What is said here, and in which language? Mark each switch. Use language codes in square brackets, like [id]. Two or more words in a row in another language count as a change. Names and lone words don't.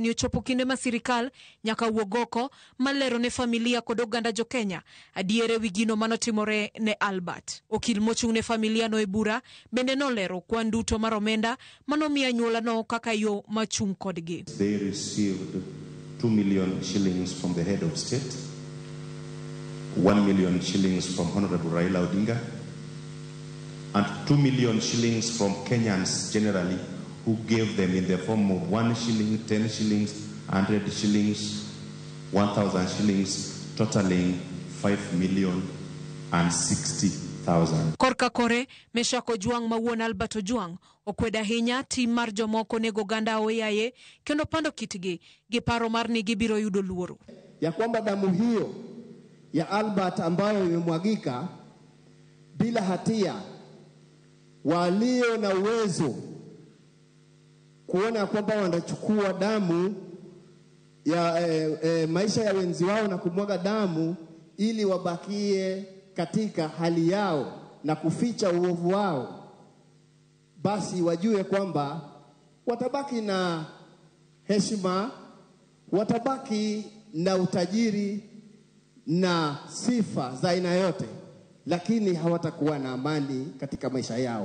[luo] ni ochopo kinde ma sirikal nyaka wuog oko malero ne familia kod oganda jo Kenya adiere wi gino manotimore ne Albert. Okil mochung' ne familia no e bura bende nolero kwan duto mar omenda manomiyo anyuola no kaka yo machung' kodgi. [en] They received 2 million shillings from the head of state, 1 million shillings from Honorable Raila Odinga, and 2 million shillings from Kenyans generally, who gave them in the form of 1 shilling, 10 shillings, 100 shillings, 1,000 shillings, totaling 5,060,000. [luo] Korka kore, Meshak Ojwang mawuon Albert Ojwang okweda hinya tim mar jomoko nego ganda oyaye kendo pando kitgi gi paro mar ni gibiro yudo luoro. [sw] Ya kwamba damu hiyo ya Albert ambayo imemwagika bila hatia, walio na uwezo kuona kwamba wanachukua damu ya maisha ya wenzi wao na kumwaga damu ili wabakie katika hali yao na kuficha uovu wao, basi wajue kwamba watabaki na heshima, watabaki na utajiri na sifa za aina yote, lakini hawatakuwa na amani katika maisha yao.